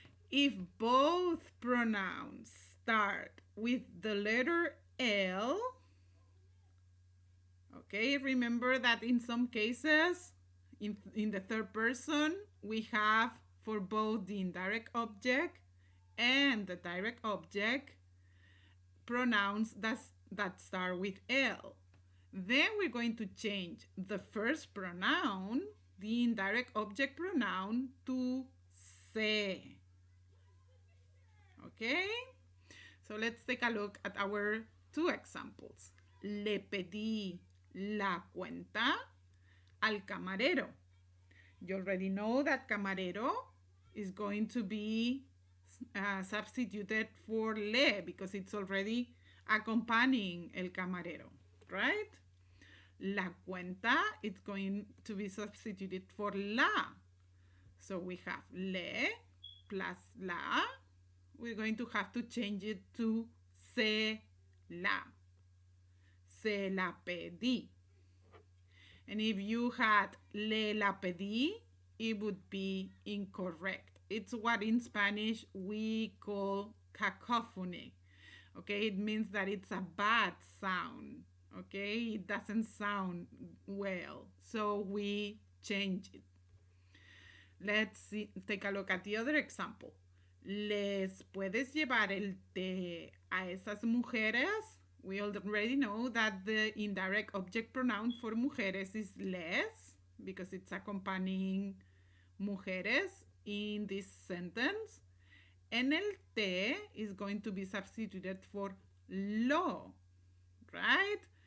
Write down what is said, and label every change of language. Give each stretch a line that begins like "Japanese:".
English: If both pronouns start with the letter L, okay, remember that in some cases, in the third person, we have for both the indirect object and the direct object pronouns that start with L. Then we're going to change the first pronoun, the indirect object pronoun, to se. Okay? So let's take a look at our two examples.
Spanish: Le pedí la cuenta al camarero.
English: You already know that camarero is going to be substituted for le because it's already accompanying el camarero, right? La cuenta, it's going to be substituted for la. So we have le plus la. We're going to have to change it to se la.
Spanish: Se la pedí.
English: And if you had le la pedí, it would be incorrect. It's what in Spanish we call cacophony. Okay, it means that it's a bad sound. Okay, it doesn't sound well. So we change it. Let's take a look at the other example.
Spanish: ¿Les puedes llevar el té a esas mujeres?
English: We already know that the indirect object pronoun for mujeres is les because it's accompanying mujeres in this sentence. And el té is going to be substituted for lo, right?